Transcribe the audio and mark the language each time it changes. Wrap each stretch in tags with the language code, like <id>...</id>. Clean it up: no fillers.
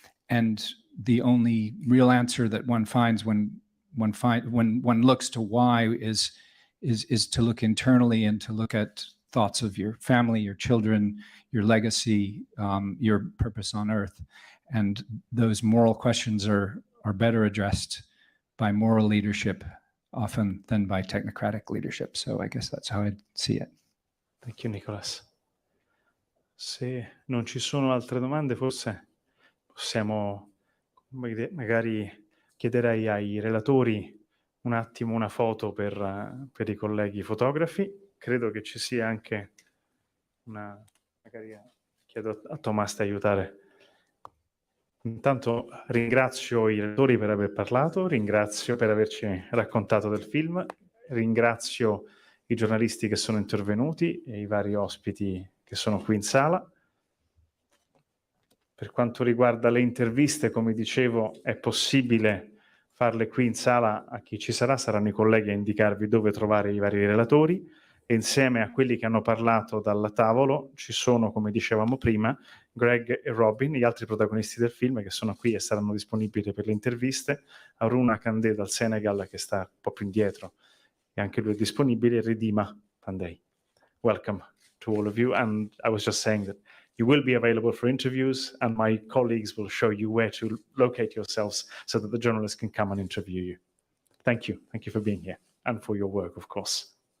<en>And the only real answer that one finds when one looks to why is to look internally and to look at thoughts of your family, your children, your legacy, your purpose on earth. And those moral questions are better addressed by moral leadership often than by technocratic leadership. So I guess that's how I see it. Thank you, Nicholas.</en> <it>Se non ci sono altre domande, forse possiamo magari chiederei ai relatori un attimo una foto per i colleghi fotografi. Credo che ci sia anche magari chiedo a Thomas di aiutare. Intanto ringrazio i relatori per aver parlato, ringrazio per averci raccontato del film, ringrazio i giornalisti che sono intervenuti e i vari ospiti che sono qui in sala. Per quanto riguarda le interviste, come dicevo, è possibile farle qui in sala. A chi ci sarà saranno i colleghi a indicarvi dove trovare i vari relatori, e insieme a quelli che hanno parlato dal tavolo ci sono, come dicevamo prima, Greg e Robin, gli altri protagonisti del film che sono qui e saranno disponibili per le interviste, Aruna Kandé dal Senegal che sta un po' più indietro e anche lui è disponibile, e Ridima Pandey.</it> <en>Welcome to all of you, and I was just saying that you will be available for interviews and my colleagues will show you where to locate yourselves so that the journalists can come and interview you. Thank you. Thank you for being here and for your work, of course.</en>